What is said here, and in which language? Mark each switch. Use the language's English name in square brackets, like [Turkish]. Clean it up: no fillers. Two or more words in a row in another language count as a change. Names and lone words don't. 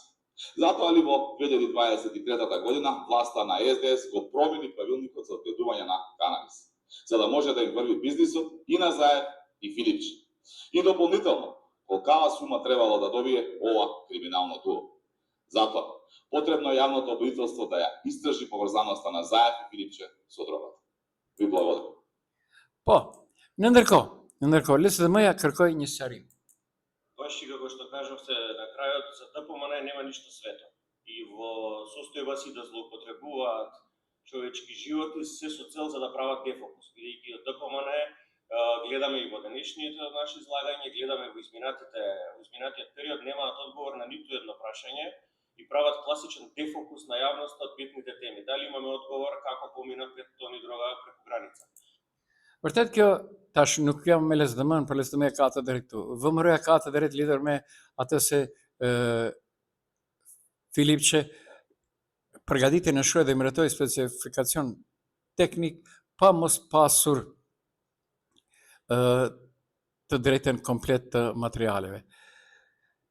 [Macedonian] Затоа ли во 2023 година власта на СДС го промени правилникот за одгледување на канабис, за да може да им врви бизнисот и на Заев и Филипче. И дополнително, колкава сума требало да добие ова криминално дуо. Затоа, потребно е јавното обвинителство да ја истражи поврзаноста на Заев и Филипче со дрогата. Ви благодарам. [Albanian] Në ndërkohë, LSDM-ja kërkoi një sqarim. [Macedonian] Баш и како што кажавте на крајот, за ДПМН нема ништо свето. И во состојба си да злоупотребуваат човечки животи се со цел за да прават дефокус. Бидејќи од ДПМН гледаме и во денешните наши излагања, гледаме во изминатиот период, немаат одговор на ниту едно прашање и прават класичен дефокус на јавноста од битните теми. Дали имаме одговор како поминат 5 тони дрога преку граница? [Albanian] Vërtet kjo tash nuk jam me LSDM-n, por LSDM ka të drejtë këtu. VMRO-ja ka të drejtë lidhur me atë se Filipçe përgatitje në shkruaj dhe miratoi specifikacion teknik pa mos pasur të drejtën komplet të materialeve.